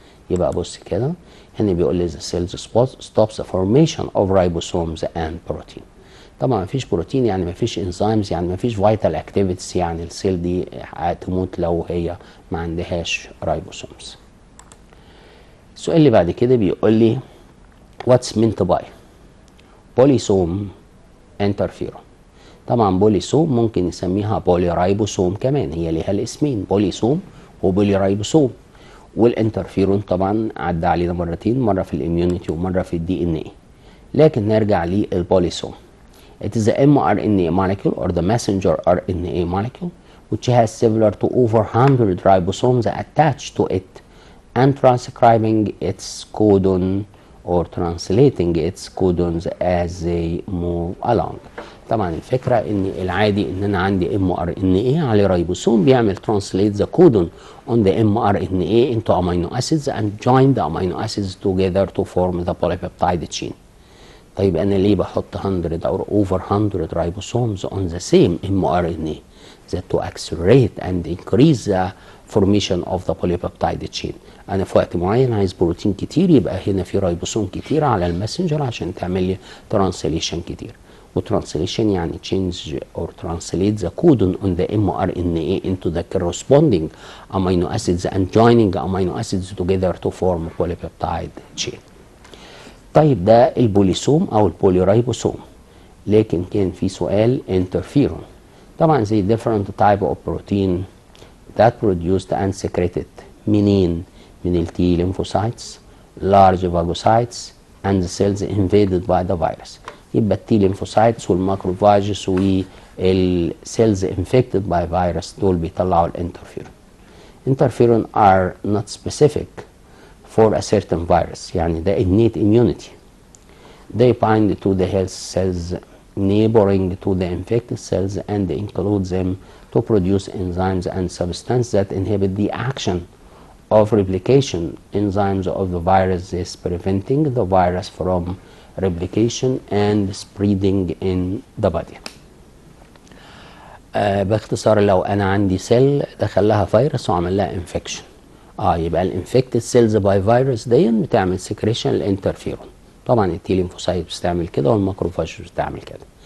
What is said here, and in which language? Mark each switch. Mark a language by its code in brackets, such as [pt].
[ar] يبقى بص كده هنا بيقول لي [en] the cells stops the formation of ribosomes and protein. [ar] طبعا مفيش بروتين يعني مفيش انزيمز يعني مفيش فيتال اكتيفيتيز، يعني السيل دي هتموت لو هي ما عندهاش رايبوسومز. السؤال اللي بعد كده بيقول لي [en] what's meant by [ar] بوليسوم انترفيرون. طبعا بوليسوم ممكن نسميها بوليرايبوسوم كمان، هي ليها الاسمين بوليسوم وبوليرايبوسوم. والانترفيرون طبعا عدى علينا مرتين، مره في الاميونيتي ومره في الدي ان اي. لكن نرجع للبوليسوم. [en] It is the mRNA molecule or the messenger RNA molecule which has similar to over 100 ribosomes attached to it and transcribing its codon or translating its codons as they move along. [ar] طبعا الفكرة ان العادي ان انا عندي mRNA على ريبوسوم بيعمل [en] translate the codon on the mRNA into amino acids and join the amino acids together to form the polypeptide chain. [ar] طيب انا ليه بحط [en] 100 or over 100 ribosomes on the same mRNA that to accelerate and increase the formation of the polypeptide chain. [ar] انا في وقت معين عايز بروتين كتير، يبقى هنا في رايبوسوم كتير على الماسنجر عشان تعمل لي ترانسليشن كتير. وترانسليشن يعني [en] change or translate the codon on the mRNA into the corresponding amino acids and joining amino acids together to form polypeptide chain. [ar] طيب ده البوليسوم او البوليرايبوسوم. لكن كان في سؤال انترفيرون. [en] طبعا زي different type of protein that produced and secreted [ar] منين؟ من [en] التي lymphocytes, large phagocytes and the cells invaded by the virus. [ar] يبقى التي lymphocytes والماكروفاجز والسيلز [en] infected by virus [ar] دول بيطلعوا الانترفيرون. [en] Interferon are not specific for a certain virus، [ar] يعني ده [en] innate immunity. They bind to the healthy cells neighboring to the infected cells and include them to produce enzymes and substances that inhibit the action of replication enzymes of the virus, thus preventing the virus from replication and spreading in the body. [ar] باختصار لو انا عندي سيل دخل لها فيروس وعمل لها انفكشن، يبقى [en] الانفكتد cells by virus [ar] دي بتعمل سكريشن الانترفيرون. طبعا التي ليمفوسايت بتعمل كده والماكروفاج بتعمل كده.